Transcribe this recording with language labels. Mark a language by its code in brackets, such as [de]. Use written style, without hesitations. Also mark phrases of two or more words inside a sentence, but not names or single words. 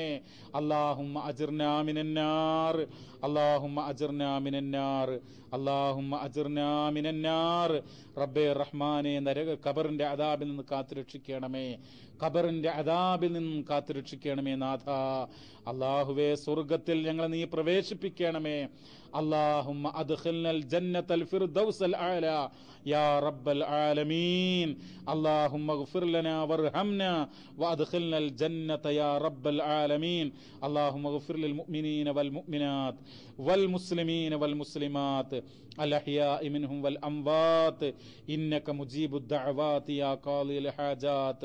[ar] اللهم أجرنا من النار، اللهم أجرنا من النار، اللهم أجرنا من النار. [ml] റബ്ബേ റഹ്മാനെ, ഖബറിന്റെ അദാബിൽ നിന്ന് കാത്തുരക്ഷിക്കണമേ. ഖബറിന്റെ അദാബിൽ നിന്നും കാത്തുരക്ഷിക്കണമേ നാഥ. അല്ലാഹുവേ, സ്വർഗ്ഗത്തിൽ ഞങ്ങളെ നീ പ്രവേശിപ്പിക്കണമേ. [ar] اللهم أدخلنا الجنة الفردوس الأعلى يا رب العالمين. اللهم اغفر لنا وارحمنا وأدخلنا الجنة يا رب العالمين. اللهم اغفر للمؤمنين والمؤمنات والمسلمين والمسلمات الأحياء منهم والأموات إنك مجيب الدعوات يا قاضي الحاجات.